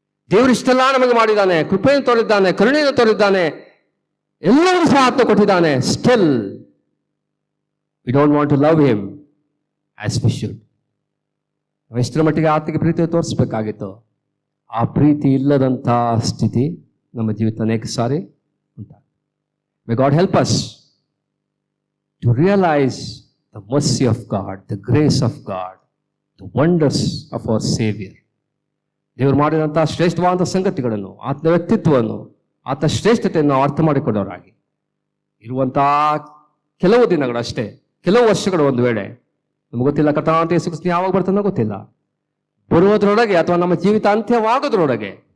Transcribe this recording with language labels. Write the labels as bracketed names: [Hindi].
[Kannada] ದೇವರು ಇಷ್ಟೆಲ್ಲ ನಮಗೆ ಮಾಡಿದ್ದಾನೆ, ಕೃಪೆಯನ್ನು ತೋರಿದ್ದಾನೆ, ಕರುಣೆಯನ್ನು ತೋರಿದ್ದಾನೆ, ಎಲ್ಲರೂ ಸಹ ಆತ್ಮ ಕೊಟ್ಟಿದ್ದಾನೆ. [English] Still we don't want to love him as we should. [Kannada] ನಾವು ಎಷ್ಟರ ಮಟ್ಟಿಗೆ ಆತನಿಗೆ ಪ್ರೀತಿ ತೋರಿಸ್ಬೇಕಾಗಿತ್ತು, ಆ ಪ್ರೀತಿ ಇಲ್ಲದಂಥ ಸ್ಥಿತಿ ನಮ್ಮ ಜೀವಿತ ಅನೇಕ ಸಾರಿ ಉಂಟಾಗ. [English] May God help us to realise the mercy of God, the grace of God, the wonders of our Savior. [Kannada] ದೇವರು ಮಾಡಿದಂತಹ ಶ್ರೇಷ್ಠವಾದ ಸಂಗತಿಗಳನ್ನು, ಆತನ ವ್ಯಕ್ತಿತ್ವವನ್ನು, ಆತನ ಶ್ರೇಷ್ಠತೆಯನ್ನು ನಾವು ಅರ್ಥ ಮಾಡಿಕೊಂಡವರಾಗಿ ಇರುವಂತಹ ಕೆಲವು ದಿನಗಳಷ್ಟೇ, ಕೆಲವು ವರ್ಷಗಳು ಒಂದು ವೇಳೆ ನಮ್ಗೆ ಗೊತ್ತಿಲ್ಲ ಕರ್ತನಾದಂಥ ಯೇಸು ಕ್ರಿಸ್ತನು ಯಾವಾಗ ಬರ್ತಾನೋ ಗೊತ್ತಿಲ್ಲ, ಬರುವುದರೊಳಗೆ ಅಥವಾ ನಮ್ಮ ಜೀವಿತ ಅಂತ್ಯವಾಗೋದ್ರೊಳಗೆ